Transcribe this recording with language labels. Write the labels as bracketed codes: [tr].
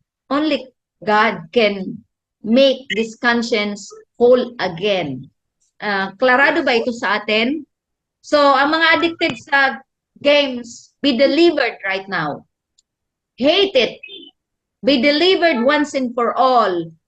[en] Only God can make this conscience whole again. [tl] Klarado ba ito sa atin? [en] So, [tl] ang mga [en] addicted sa games, be delivered right now. Hate it. Be delivered once and for all.